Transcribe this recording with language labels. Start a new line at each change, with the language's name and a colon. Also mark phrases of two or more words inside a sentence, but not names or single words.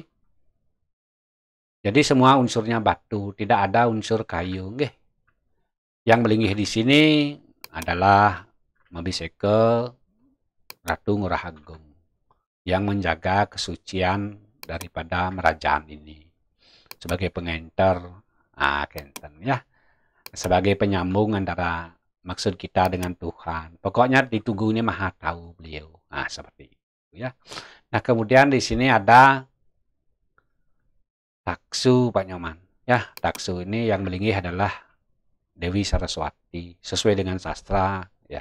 Indonesian: Jadi semua unsurnya batu, tidak ada unsur kayu. Yang melinggih di sini adalah Mabiseke Ratu Ngurah Agung yang menjaga kesucian daripada Merajaan ini. Sebagai pengenter, kenten ya. Sebagai penyambung antara maksud kita dengan Tuhan. Pokoknya ditunggu ini Maha Tahu beliau. Nah, seperti itu ya. Nah, kemudian di sini ada Taksu Pak Nyoman. Ya, Taksu ini yang melinggih adalah Dewi Saraswati sesuai dengan sastra ya.